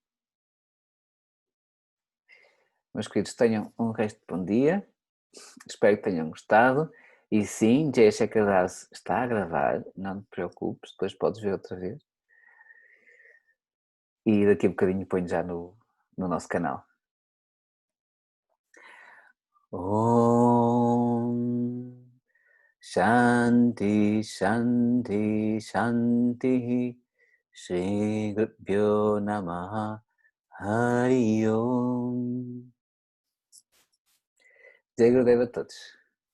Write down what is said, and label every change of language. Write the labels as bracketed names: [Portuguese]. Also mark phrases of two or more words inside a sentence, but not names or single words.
[Portuguese] Meus queridos, tenham um resto de bom dia, espero que tenham gostado, e sim, Jay Shekadas está a gravar, não te preocupes, depois podes ver outra vez, e daqui a bocadinho ponho já no nosso canal. [Sanskrit] ॐ शान्तिः शान्तिः शान्तिः श्री गुरुभ्यो नमः हरि ॐ. [Portuguese] Jai Gurudeva a todos.